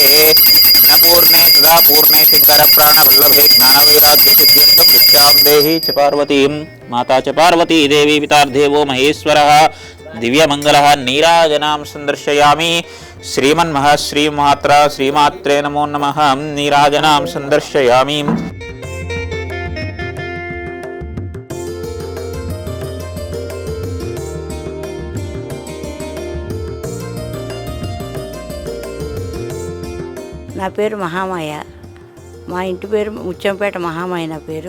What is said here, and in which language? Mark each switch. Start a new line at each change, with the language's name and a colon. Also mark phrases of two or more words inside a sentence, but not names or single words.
Sanskrit: अन्नपूर्णे सदा पूर्णे शंकर प्राणवल्लभे ज्ञानवैराग्य सिद्ध्यर्थं भिक्षां देहि च पार्वतीं माता च पार्वती देवी पितार्देवो महेश्वरः दिव्यमंगलः नीराजनां संदर्शयामि. श्रीमन्महा श्रीमात्रा श्रीमात्रे नमो नमः. नीराजनां संदर्शयामि.
Telugu: నా పేరు మహామాయ. మా ఇంటి పేరు ముచ్చంపేట మహామాయ నా పేరు.